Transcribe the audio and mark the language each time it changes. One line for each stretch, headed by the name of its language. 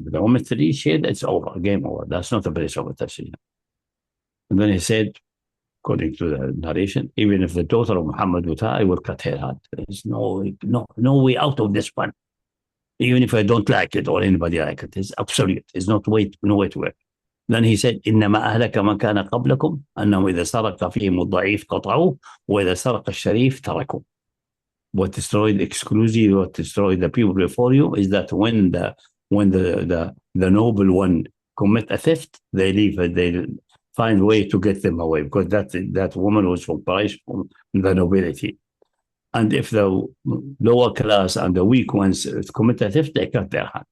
English: The moment they shed, it's over, game over. That's not a place of intercession. And then he said, according to the narration, even if the daughter of Muhammad would die, I will cut her hand. There's no way out of this one. Even if I don't like it or anybody like it, it's absolute. There's no way to work. Then he said,
Arabic: إنما أهلك من كان قبلكم أنه إذا سرق فيهم الضعيف قطعوه وإذا سرق الشريف تركوه.
English: What destroyed exclusively, what destroyed the people before you is that when the noble one commit a theft, they leave it, they find a way to get them away, because that woman was from the nobility. And if the lower class and the weak ones commit a theft, they cut their hand.